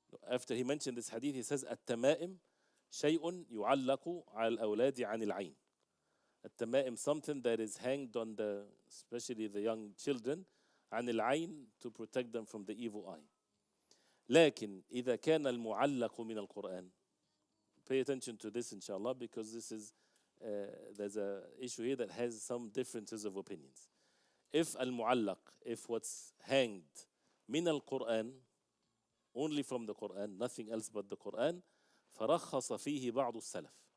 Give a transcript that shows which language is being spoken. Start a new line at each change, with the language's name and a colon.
English: After he mentioned this hadith, he says,
Arabic: التمائم شيء يعلق على الأولاد عن العين.
English: التمائم, something that is hanged on especially the young children,
Arabic: عن العين,
English: to protect them from the evil eye.
Arabic: لكن إذا كان المعلق من القرآن.
English: Pay attention to this, inshallah, because this is there's a issue here that has some differences of opinions. If المعلق, if what's hanged
Arabic: من القرآن,
English: only from the Qur'an, nothing else but the Qur'an,
Arabic: فَرَخَّصَ فِيهِ بَعْضُ السَّلَفِ.